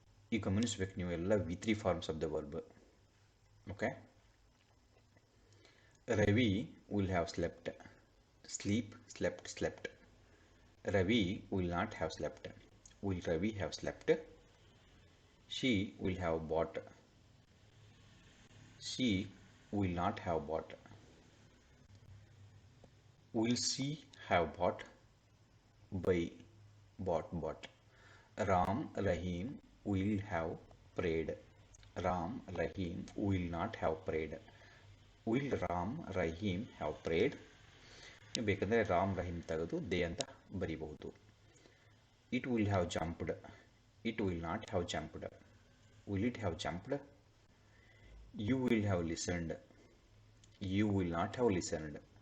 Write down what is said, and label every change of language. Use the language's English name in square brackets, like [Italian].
[English] You [Kannada] ಗಮನಿಸಬೇಕು ನೀವು ಎಲ್ಲ [English] V3 forms of the verb. Okay, Ravi will have slept. Sleep, slept, slept. Ravi will not have slept. Will Ravi have slept? She will have bought. She will not have bought. Will she have bought? Buy, bought, bought. Ram, Rahim will have prayed. Ram, Rahim will not have prayed. Will Ram, Rahim have prayed? [Kannada] ನೀವು ಬೇಕಂದರೆ ರಾಮ್, ರಹೀಮ್ ತೆಗೆದು they ಅಂತ ಬರೀಬಹುದು. [English] It will have jumped, it will not have jumped. Will it have jumped? You will have listened, you will not have listened.